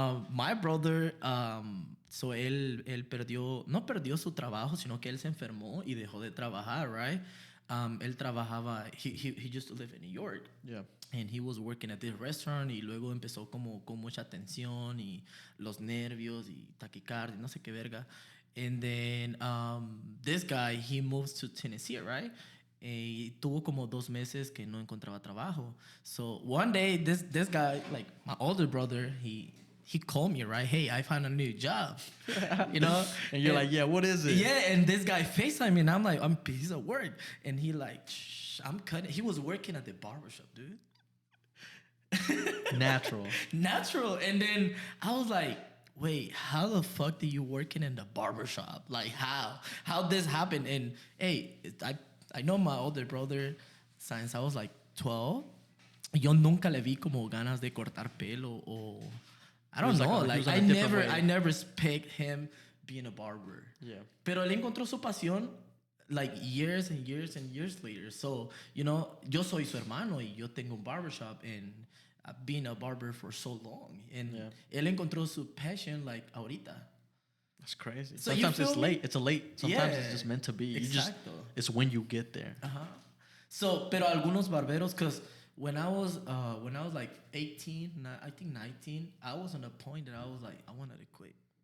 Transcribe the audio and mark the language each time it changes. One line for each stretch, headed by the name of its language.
English: My brother,
Spanish: so él perdió, no perdió su trabajo, sino que él se enfermó y dejó de trabajar, right? Él trabajaba,
English: he used to live in New York. Yeah. And he was working at this restaurant
Spanish: y luego empezó como con mucha tensión y los nervios y taquicardia, no sé qué verga.
English: And then this guy, he moves to Tennessee, right?
Spanish: Y tuvo como 2 meses que no encontraba trabajo.
English: So one day, this guy, like my older brother, he called me, right? Hey, I found a new job, And you're like, yeah, what is it? Yeah, and this guy FaceTime me, and I'm like, I'm piece of work. And he like, shh, I'm cutting. He was working at the barbershop, dude. Natural. And then I was like, wait, how the fuck did you working in the barbershop? Like, how this happened? And hey, I know my older brother since I was like 12.
Spanish: Yo nunca le vi como ganas de cortar pelo o
English: I don't know. Like I never expect him being a barber. Yeah.
Spanish: Pero él encontró su pasión
English: like years and years and years later. So,
Spanish: yo soy su hermano y yo tengo un
English: barbershop and I've been a barber for so long.
Spanish: And él encontró su passion like ahorita.
English: That's crazy. So sometimes it's me? late. It's a late. Sometimes it's just meant to be. It's when you get there. So,
Spanish: pero algunos barberos,
English: because when I was like 18, I think 19, I was on a point that I was like, I wanted to quit.